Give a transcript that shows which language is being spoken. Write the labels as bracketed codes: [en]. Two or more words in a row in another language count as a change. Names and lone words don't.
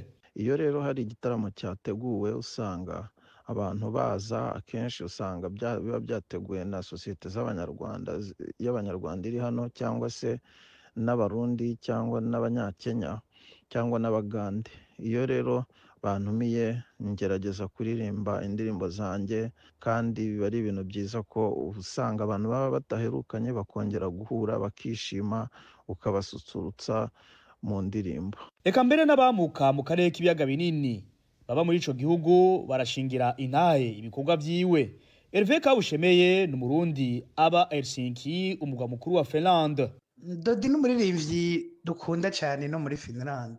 [rw] Iyo rero hari igitaramo cyateguwe usanga abantu baza, akenshi usanga biba byateguwe na sosiyete z'Abanyarwanda, y'Abanyarwanda iri hano, cyangwa se n'Abarundi cyangwa n'Abanyakenya cyangwa n'Abagande. Iyo rero bantumiye ngerageza kuririmba indirimbo zanjye, kandi biba ari ibintu byiza ko usanga abantu baba bataherukanye bakongera guhura bakishima, ukabasusurutsa mu ndirimbo. [rn] Eka mbere n'abamuka mu karere k'ibiyaga binini baba muri ico gihugu barashingira intahe ibikorwa vyiwe. Hervé Kabushemeye ni Umurundi aba Helsinki, umugwa mukuru wa Finland. Dodi n'umuririmbyi dukunda cyane no muri Finland.